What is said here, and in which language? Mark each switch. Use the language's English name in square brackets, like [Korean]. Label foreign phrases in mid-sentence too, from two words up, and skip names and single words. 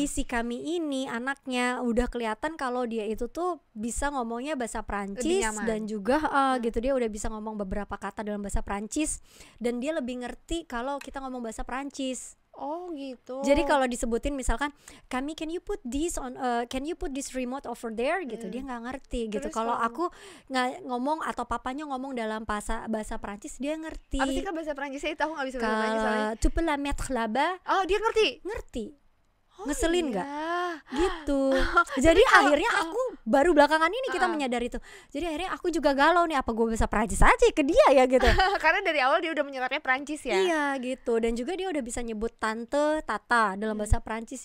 [Indonesian] Tapi si kami ini anaknya udah kelihatan kalau dia itu tuh bisa ngomongnya bahasa Prancis dan juga gitu, dia udah bisa ngomong beberapa kata dalam bahasa Prancis dan dia lebih ngerti kalau kita ngomong bahasa Prancis. Oh gitu. Jadi kalau disebutin misalkan kami [English] can you put this remote over there [Indonesian] gitu, dia nggak ngerti gitu. Kalau aku nggak ngomong atau papanya ngomong dalam bahasa Prancis dia ngerti. Apa sih kan bahasa Prancisnya itu aku nggak bisa bahasa Prancis soalnya. [French] Tu peux la mettre là-bas. [Indonesian] Oh dia ngerti. Ngeselin nggak? Gitu. Jadi akhirnya aku baru belakangan ini kita menyadari itu. Jadi akhirnya aku juga galau nih, apa gue bahasa Prancis aja ke dia ya gitu. Karena dari awal dia udah menyerapnya Prancis ya. Iya gitu. Dan juga dia udah bisa nyebut tante, tata dalam bahasa Prancis.